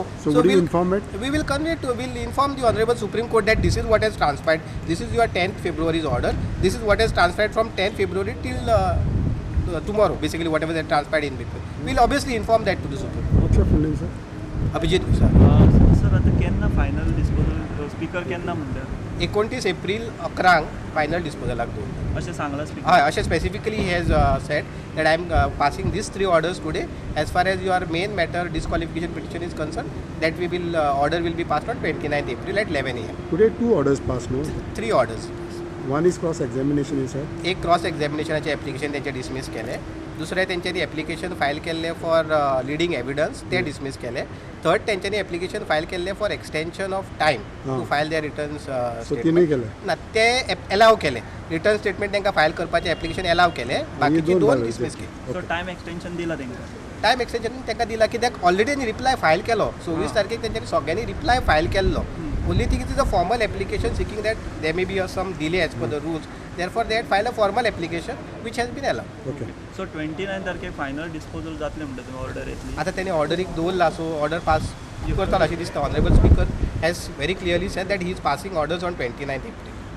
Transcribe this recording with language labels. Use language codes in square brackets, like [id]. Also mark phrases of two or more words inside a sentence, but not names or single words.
[en] So would you inform it? We will we'll inform the Honorable Supreme Court that this is what has transpired. This is your 10th February's order. This is what has transpired from 10th February till tomorrow. Basically, whatever that transpired in between. We'll obviously inform that to the Supreme Court. What's your full name, sir? Abhijit Vishal. [kok] सर आता केन्ना [en] final disposal [kok] स्पीकर केन्ना म्हणटा 29 एप्रिल 11 फायनल डिस्पोजलाक दवरता. अशें सांगलां स्पीकर हय अशें [en] स्पेसिफिकली he has said that I am passing these 3 orders today. As far as your main matter disqualification petition is concerned, that we will order will be passed on 29th April at 11 a.m. Today 2 orders passed, no? 3 orders. One is cross examination, you said. [kok] एक [en] cross examinationाचे [kok] एप्लिकेशन तेंचे डिसमीस केले. दुसरें तेंच्यांनी एप्लिकेशन फायल केल्लें [en] for leading evidence [kok] ते डिसमीस केले. थर्ड तेंच्यांनी एप्लिकेशन फायल केल्लें [en] for extension of time to file their returns [kok] So तिनूय केले. ना ते एलाव केले. रिटर्न स्टेटमेंट तांकां फायल करपाचें एप्लिकेशन एलाव केलें. बाकीची 2 डिसमीस केली. [en] so time extension [kok] दिला तेंकां [en] time extension [kok] तांकां दिला कित्याक ऑलरेडी तांणी रिप्लाय फायल केलो. 24 तारखेक तेंच्यांनी सगळ्यांनी रिप्लाय फायल केल्लो. [en] Only thing is a formal application seeking that there may be some delay as per the rules. Therefore, they had filed a formal application which has been allowed. Okay. [kok] सो 29 तारखेक फायनल डिस्पोजल जातलें म्हणटा तुमी ऑर्डर येतली आता त्यांनी ऑर्डर एक दवरला सो ऑर्डर पास करतालो अशें दिसता. [en] honorable speaker has very clearly said that he is passing orders on 29th April.